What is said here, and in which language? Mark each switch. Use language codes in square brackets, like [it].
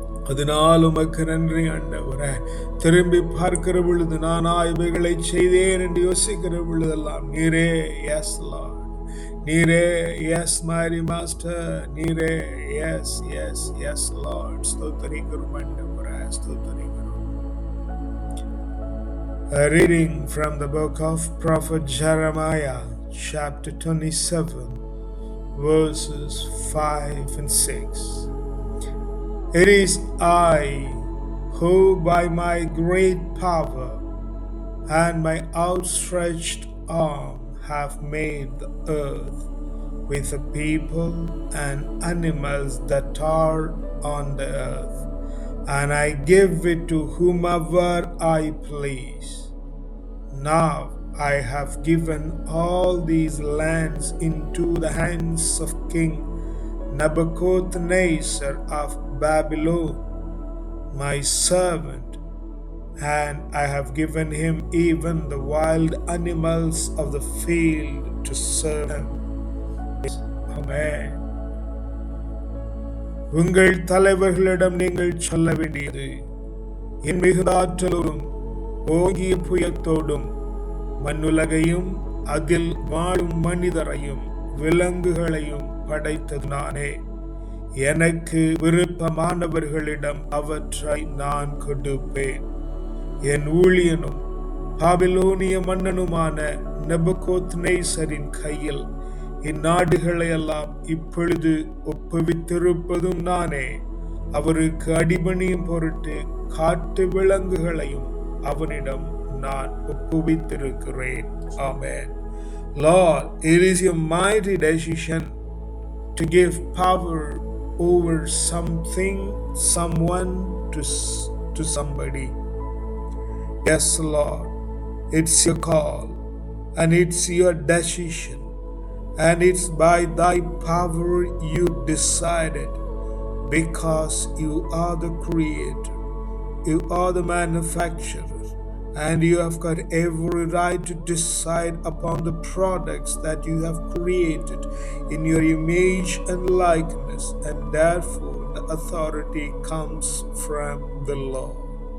[ta] அதனால் உமக்கு நன்றி ஆண்டவரே. திரும்பி பார்க்கிற பொழுது நானா இவைகளை செய்தேன் என்று யோசிக்கிற பொழுதெல்லாம் நீரே எஸ் லார்ட், நீரே எஸ் மாரி மாஸ்டர், நீரே எஸ் எஸ் எஸ் லார்ட். ஸ்தோத்திரிக்கிறோம் ஆண்டவரே, ஸ்தோத்திரிக்கிறோம். [en] A reading from the book of Prophet Jeremiah, chapter 27, verses 5 and 6. It is I who by my great power and my outstretched arm have made the earth with the people and animals that are on the earth, and I give it to whomever I please. Now I have given all these lands into the hands of King Nebuchadnezzar of Babylon, my servant, and I have given him even the wild animals of the field to serve him. Amen. [ta] உங்கள் தலைவர்களிடம் நீங்கள் சொல்ல வேண்டியது, என் மிகுந்த ஆற்றலோடும் ஓங்கிய புயத்தோடும் மண்ணுலகையும் அதில் வாழும் மனிதரையும் விலங்குகளையும் படைத்தது நானே. எனக்கு விருப்பமானவர்களிடம் அவற்றை நான் கொடுப்பேன். என் ஊழியனும் பாபிலோனிய மன்னனுமான நெபுகாத்நேசரின் கையில் இந்நாடுகளை எல்லாம் இப்பொழுது ஒப்புவித்திருப்பதும் நானே. அவருக்கு அடிபணியும் பொருட்டு காட்டு விலங்குகளையும் அவனிடம் நான் ஒப்புவித்திருக்கிறேன். ஆமென். [en] Lord, it is your mighty decision to give power over something, someone to somebody. Yes, Lord, it's your call and it's your decision, and it's by thy power you decided, because you are the creator, you are the manufacturer, and you have got every right to decide upon the products that you have created in your image and likeness, and therefore the authority comes from the Lord.